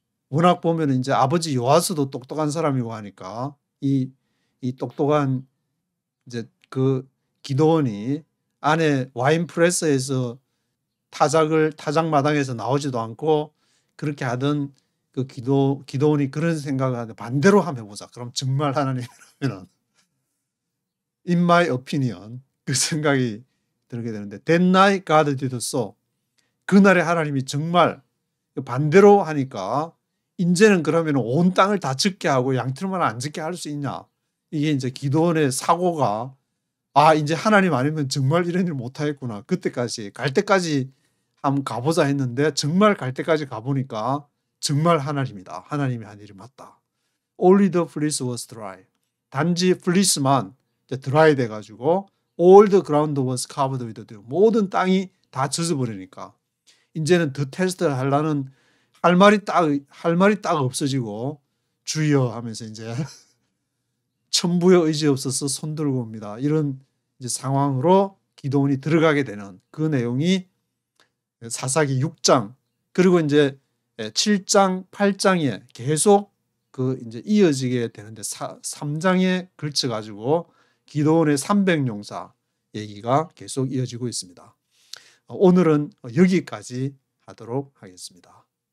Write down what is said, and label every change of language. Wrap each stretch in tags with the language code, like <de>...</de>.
<ko>워낙 보면 이제 아버지 요아스도 똑똑한 사람이고 하니까 이 똑똑한 이제 그 기도원이 안에 와인 프레스에서 타작 마당에서 나오지도 않고 그렇게 하던 그 기도원이 그런 생각을 하는데 반대로 한번 해보자. 그럼 정말 하나님이라면</ko> <en>in my opinion</en> <ko>그 생각이 들게 되는데</ko> <en>That night God did so.</en> <ko>그날에 하나님이 정말 반대로 하니까 이제는 그러면 온 땅을 다 젖게 하고 양털만 안 젖게 할 수 있냐. 이게 이제 기도원의 사고가 이제 하나님 아니면 정말 이런 일 못하겠구나. 그때까지 갈 때까지 한번 가보자 했는데 정말 갈 때까지 가보니까 정말 하나님이다. 하나님이 한 일이 맞다.</ko> <en>Only the fleece was dry.</en> <ko>단지 플리스만 드라이 돼가지고</ko> <en>all the ground was covered with dew.</en> <ko>모든 땅이 다 젖어버리니까 이제는 더 테스트를 하려는 할 말이 딱 없어지고 주여 하면서 이제 천부의 의지 없어서 손 들고 옵니다. 이런 이제 상황으로 기도원이 들어가게 되는 그 내용이 사사기 6장 그리고 이제 7장, 8장에 계속 그 이제 이어지게 되는데 3장에 걸쳐 가지고 기도원의 300용사 얘기가 계속 이어지고 있습니다. 오늘은 여기까지 하도록 하겠습니다.</ko>